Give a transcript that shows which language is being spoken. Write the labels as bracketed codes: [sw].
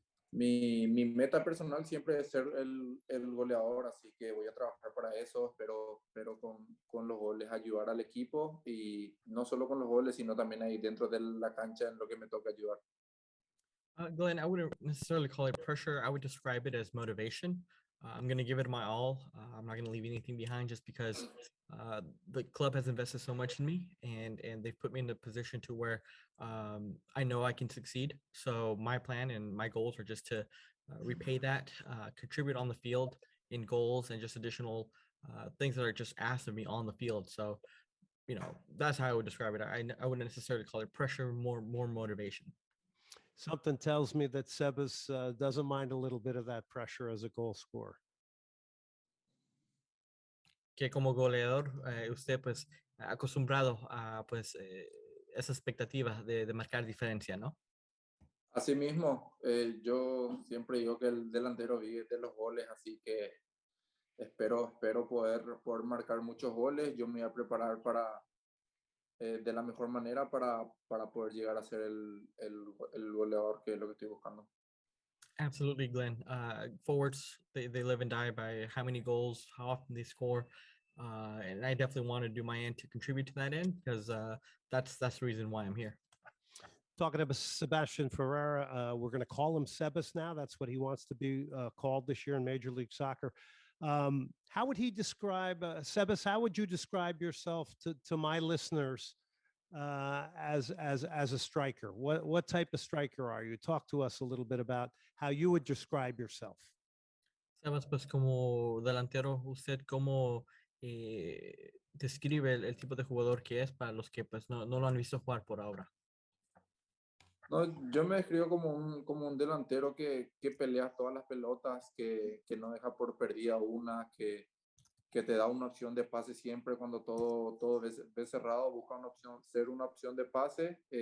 [es] Mi meta personal siempre es ser el goleador, así que voy a trabajar para eso, pero con los goles ayudar al equipo y no solo con los goles, sino también ahí dentro de la cancha en lo que me toca ayudar. [en] Glenn, I wouldn't necessarily call it pressure. I would describe it as motivation. I'm going to give it my all. I'm not going to leave anything behind just because the club has invested so much in me and they've put me in a position to where I know I can succeed. So my plan and my goals are just to repay that, contribute on the field in goals and just additional things that are just asked of me on the field. So, that's how I would describe it. I wouldn't necessarily call it pressure, more motivation. Something tells me that Sebas doesn't mind a little bit of that pressure as a goal scorer. [es] Que como goleador, usted pues acostumbrado a pues esa expectativa de marcar diferencia, ¿no? Asimismo, yo siempre digo que el delantero vive de los goles, así que espero poder marcar muchos goles. Yo me voy a preparar de la mejor manera para poder llegar a ser el goleador, que es lo que estoy buscando. [en] Absolutely, Glenn. Forwards, they live and die by how many goals, how often they score. And I definitely want to do my end to contribute to that end because that's the reason why I'm here. Talking about Sebastian Ferreira, we're going to call him Sebas now. That's what he wants to be called this year in Major League Soccer. How would he describe, Sebas, how would you describe yourself to my listeners as a striker? What type of striker are you? Talk to us a little bit about how you would describe yourself. [es] Sebas, pues como delantero, ¿usted cómo describe el tipo de jugador que es para los que pues no lo han visto jugar por ahora? No, yo me describo como un delantero que pelea todas las pelotas, que no deja por perdida una, que te da una opción de pase siempre cuando todo ves cerrado, busca una opción, ser una opción de pase.